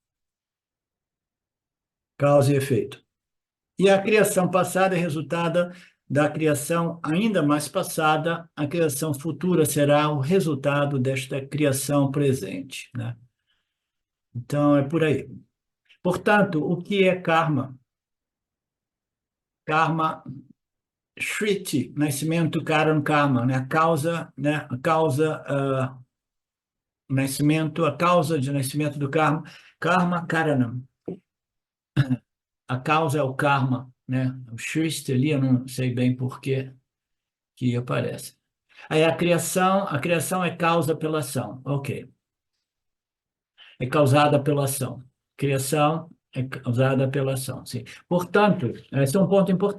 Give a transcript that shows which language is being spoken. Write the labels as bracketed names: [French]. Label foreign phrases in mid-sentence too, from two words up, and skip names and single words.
[Portuguese] Causa e efeito. E a criação passada é resultada da criação ainda mais passada, a criação futura será o resultado desta criação presente, né? Então, é por aí. Portanto, o que é karma? Karma, Shriti, nascimento, karan, karma, né? A causa, nascimento, a causa de nascimento do karma, [Sanskrit] karma, karanam. [Portuguese] A causa é o karma, né? O Shriti ali, eu não sei bem por que aparece. Aí a criação é causa pela ação. Ok. É causada pela ação. Criação é causada pela ação, sim. Portanto, esse é um ponto importante.